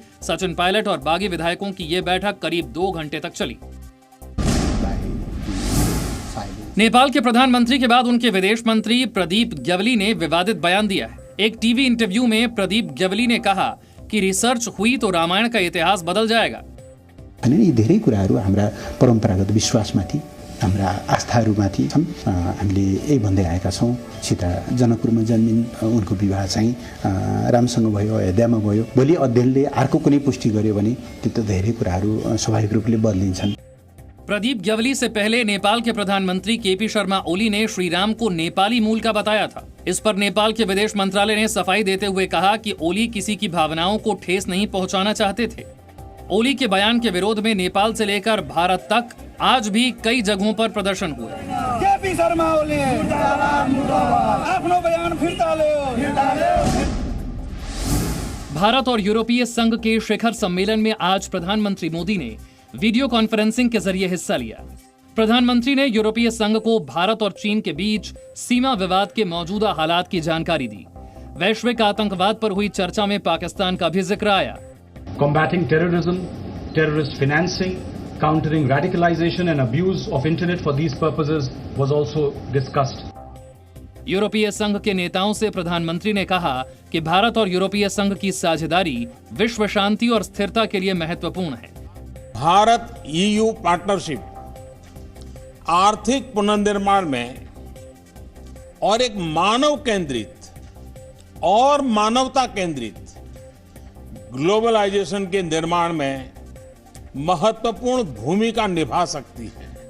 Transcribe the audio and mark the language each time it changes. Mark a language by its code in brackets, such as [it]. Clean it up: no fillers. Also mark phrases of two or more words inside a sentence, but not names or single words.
[hi] सचिन पायलट और बागी विधायकों की ये बैठक करीब 2 घंटे तक चली। नेपाल के प्रधानमंत्री के बाद उनके विदेश मंत्री प्रदीप ग्यावली ने विवादित बयान दिया है। एक टीवी इंटरव्यू में प्रदीप ग्यावली ने कहा कि रिसर्च हुई तो रामायण का इतिहास बदल जाएगा। [ne] यी धेरै कुराहरू हाम्रा परम्परागत विश्वासमाथि, हाम्रा आस्थाहरूमाथि छन्। हामीले यही भन्दै आएका छौँ। सीता जनकपुरमा जन्मिन्, उनको विवाह चाहिँ रामसँग भयो, अयोध्यामा भयो। भोलि अध्ययनले अर्को कुनै पुष्टि गर्यो भने त्यो त धेरै कुराहरू स्वाभाविक रूपले बदलिन्छन्। [hi] प्रदीप ग्यावली से पहले नेपाल के प्रधानमंत्री KP शर्मा ओली ने श्री राम को नेपाली मूल का बताया था। इस पर नेपाल के विदेश मंत्रालय ने सफाई देते हुए कहा कि ओली किसी की भावनाओं को ठेस नहीं पहुंचाना चाहते थे। ओली के बयान के विरोध में नेपाल से लेकर भारत तक आज भी कई जगहों पर प्रदर्शन हुए। KP शर्मा ओली अपनो बयान फिरता लो। भारत और यूरोपीय संघ के शिखर सम्मेलन में आज प्रधानमंत्री मोदी ने [en] video conferencing [hi] के जरिए हिस्सा लिया। प्रधानमंत्री ने यूरोपीय संघ को भारत और चीन के बीच सीमा विवाद के मौजूदा हालात की जानकारी दी। वैश्विक आतंकवाद पर हुई चर्चा में पाकिस्तान का भी जिक्र आया। [en] Combating terrorism, terrorist financing, countering radicalization and abuse of internet for these purposes was also discussed. [hi] यूरोपीय संघ के नेताओं से प्रधानमंत्री ने कहा कि भारत और यूरोपीय संघ की साझेदारी विश्व शांति और स्थिरता के लिए महत्वपूर्ण है। भारत EU पार्टनरशिप आर्थिक पुनर्निर्माण में और एक मानव केंद्रित और मानवता केंद्रित ग्लोबलाइजेशन के निर्माण में महत्वपूर्ण भूमिका निभा सकती है।